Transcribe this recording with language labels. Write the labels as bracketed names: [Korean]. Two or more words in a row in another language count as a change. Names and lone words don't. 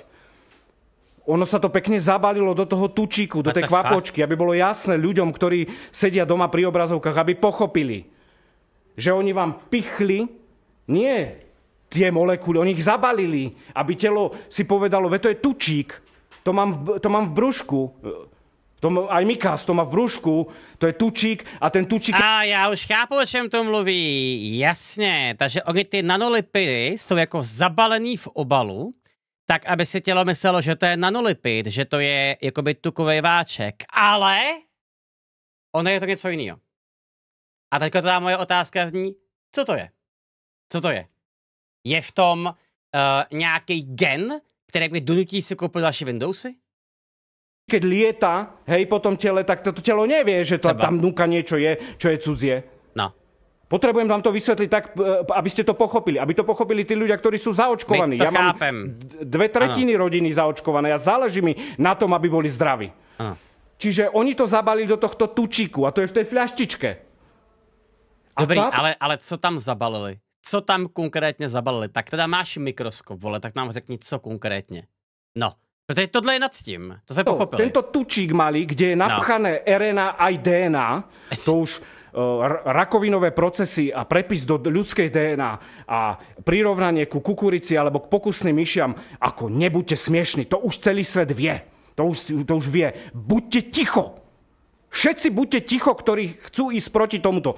[Slovak] Ono sa to pekne zabalilo do toho tučíku, do tej kvapočky, aby bolo jasné ľuďom, ktorí sedia doma pri obrazovkách, aby pochopili, že oni vám pichli nie tie molekuly, oni ich zabalili, aby telo si povedalo, to je tučík, to mám v brúšku, aj Mikas, to má v brúšku, to je tučík a ten tučík... [Czech] A já už chápu, o čem to mluví, jasně, takže oni ty nanolipidy jsou jako zabalený v obalu, tak aby si tělo myslelo, že to je nanolipid, že to je jakoby tukový váček, ale ono je to něco jiného. A teďka teda moje otázka zní, co to je? Co to je? Je v tom nějaký gen, který mi donutí si koupit další Windowsy? [Slovak] keď lieta, hej, po tom tele, tak toto telo nevie, že to, tam núka niečo je, čo je cudzie. No. Potrebujem vám to vysvetliť tak, aby ste to pochopili. Aby to pochopili tí ľudia, ktorí sú zaočkovaní. Ja chápem. Mám 2/3 rodiny zaočkované a záleží mi na tom, aby boli zdraví. [Czech] Ano. [Slovak] Čiže oni to zabalili do tohto tučíku a to je v tej fľaštičke. [Czech] Dobrý, ale co tam zabalili? Co tam konkrétně zabalili? Tak teda máš mikroskop, vole, tak nám řekni, co konkrétně. No. Protože tohle je nad tím, to jsme pochopili. [Slovak] Tento tučík malý, kde je napchané RNA aj DNA, to už rakovinové procesy a prepis do ľudskej DNA a prirovnanie ku kukurici alebo k pokusným myšiam, ako nebuďte smiešní, to už celý svet vie. To už vie. Buďte ticho. Všetci buďte ticho, ktorí chcú ísť proti tomuto.